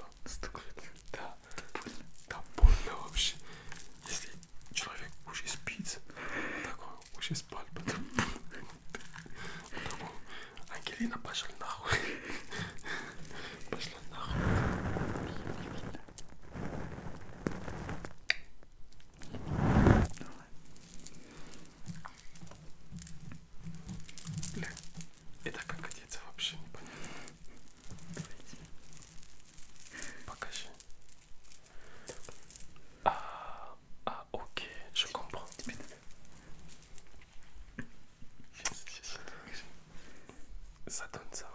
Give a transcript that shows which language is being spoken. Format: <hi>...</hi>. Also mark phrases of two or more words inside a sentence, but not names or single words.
<ru>Стукнет. да, больно вообще. Если человек уже спит, такой уже спал, потом Angelina,</ru> <pl>poszła na chuj. Poszła na chuj.</pl> <ru>Бля, это как одеться вообще непонятно. Покажи.</ru> <fr>Ok, je comprends. Ça donne ça.</fr>